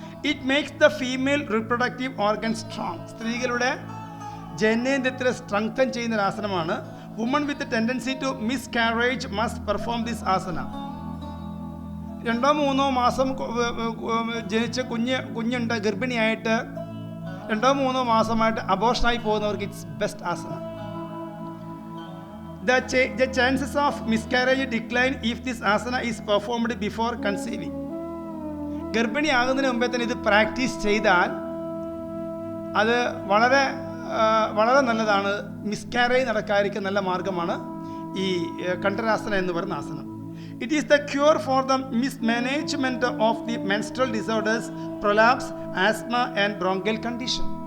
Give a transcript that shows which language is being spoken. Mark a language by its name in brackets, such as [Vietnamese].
[English] It makes the female reproductive organ strong. [Malayalam] സ്ത്രീകളുടെ ജനനേന്ദ്രിയത്തെ strengthen ചെയ്യുന്ന ഒരു ആസനമാണ്. [English] Woman with tendency to miscarriage must perform this asana. [Malayalam] 2-3 മാസം ജനിച്ച കുഞ്ഞുണ്ട്, ഗർഭിണിയായിട്ട് 2-3 മാസമായിട്ട് അബോർഷനായി പോകുന്നവർക്ക് [English] It's best asana. The chances of miscarriage decline if this asana is performed before conceiving. [Malayalam] ഗർഭിണിയാകുന്നതിന് മുമ്പേ തന്നെ ഇത് പ്രാക്ടീസ് ചെയ്താൽ അത് വളരെ വളരെ നല്ലതാണ്. മിസ്കാരേജ് നടക്കാതിരിക്കാൻ നല്ല മാർഗമാണ് ഈ കണ്ഠരാസന എന്ന് പറയുന്ന ആസനം. [English] It is the cure for the mismanagement of the menstrual disorders, prolapse, asthma and bronchial condition.